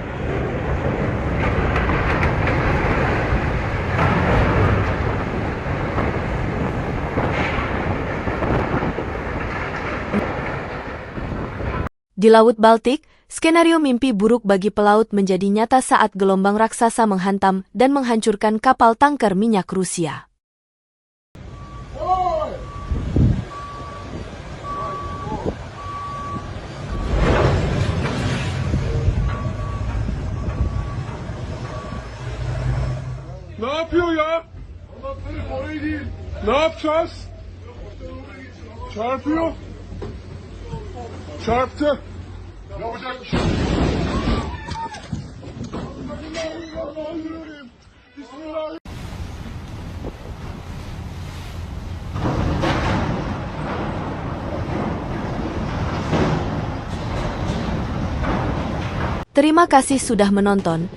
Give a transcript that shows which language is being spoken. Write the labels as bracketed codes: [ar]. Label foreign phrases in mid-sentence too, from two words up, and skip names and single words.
[id] Di Laut Baltik, skenario mimpi buruk bagi pelaut menjadi nyata saat gelombang raksasa menghantam dan menghancurkan kapal tangker minyak Rusia. [tr] Ne yapıyor ya? Ne yapacağız? Çarpıyor. Çarptı. Yapacak bir şey yok. [ar] Bismillahirrahmanirrahim. [id] Terima kasih sudah menonton.